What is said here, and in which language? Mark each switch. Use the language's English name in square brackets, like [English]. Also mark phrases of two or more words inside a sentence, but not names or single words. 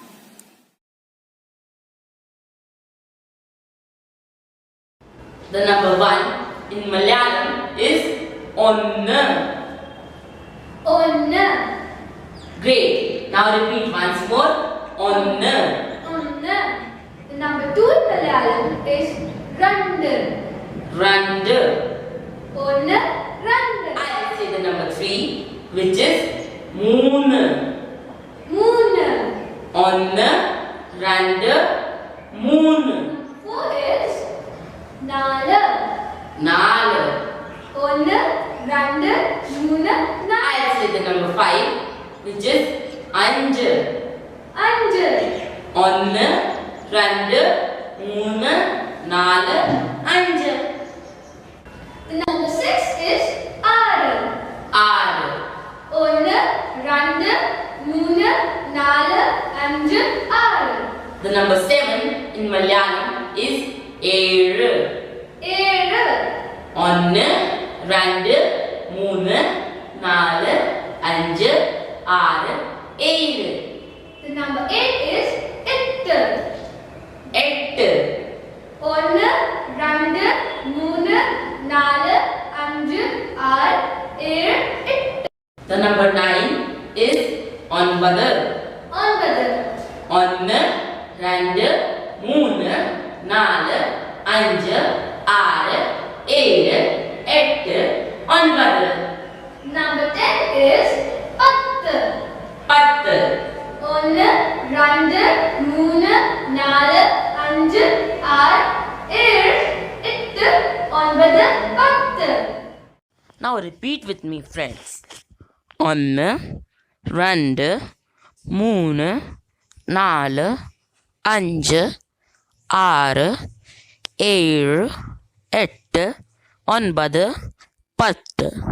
[English] The number 1 in Malayalam is Onna. [Malayalam] Onna. [English] Great. Now repeat once more. Onna. [Malayalam] Onna. [English] The number 2 in Malayalam is Randu. [Malayalam] Randu. Onna. Randu. [English] I'll say the number 3, which is Moon. [Malayalam] Moon. Onna. Randu. Moon. [English] 4 is Nala. [Malayalam] Nala. Onna. Randu. Moon. Nala. [English] I'll say the number 5, which is Anju. [Malayalam] Anju. Onna, Randu, Moona, Nala, Anju. [English] The number 6 is Aru. [Malayalam] Aru. Onna. Randu. Moon. Nala. Anju. Aru. [English] The number 7 in Malayalam is Eru. [Malayalam] Eru. Onna, Randu, Moona, Nala, Anju, Aru, Eru. [English] The number 8 is Ittu. [Malayalam] Ettu. Onna. Randu. Moon. Nala. Anju. Aru. Ittu. [English] The number 9 is Onbadu. [Malayalam] Onbadu. Onna, Randu, Moona, Nala, Anju, Aru, Eru, Ettu, Onbadu. [English] Number 10 is Pattu. [Malayalam] Pattu. Onna. Randu. Moon. Nala. Anju. Aru. Ittu. Onbadu. Pattu. [English] Now repeat with me, friends. [Malayalam] Onna, Randu, Moona, Nala, Anju, Aru, Eru, Ettu, Onbadu, Pattu.